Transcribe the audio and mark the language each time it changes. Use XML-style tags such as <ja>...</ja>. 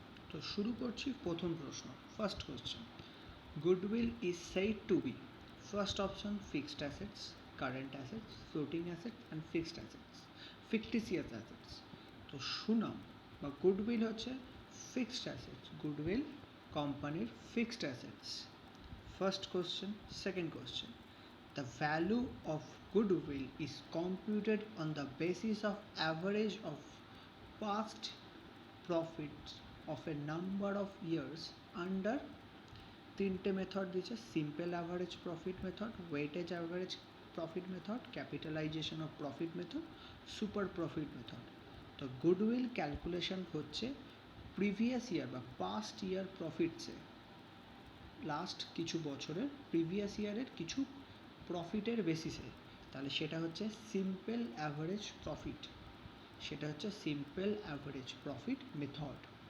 <bn>তো শুরু করছি প্রথম প্রশ্ন।</bn> <en>First question, goodwill is said to be first option fixed assets, current assets, floating assets and fixed assets, fictitious assets.</en> <bn>তো সুনাম বা গুডউইল হচ্ছে ফিক্সড অ্যাসেটস, গুডউইল কোম্পানির fixed assets.</bn> <en>First question. Second question, the value of goodwill is computed on the basis of average of past profits of a number of years under</en> <bn>তিনটে method দিচ্ছে:</bn> <en>Simple average profit method, weightage average profit method, capitalisation of profit method, super profit method.</en> <bn>তো goodwill calculation হচ্ছে previous year বা past ইয়ার প্রফিটসে, last কিছু বছরের previous ইয়ারের কিছু প্রফিটের বেসিসে। তাহলে সেটা হচ্ছে সিম্পল অ্যাভারেজ প্রফিট, সেটা হচ্ছে সিম্পল অ্যাভারেজ প্রফিট মেথড।</bn>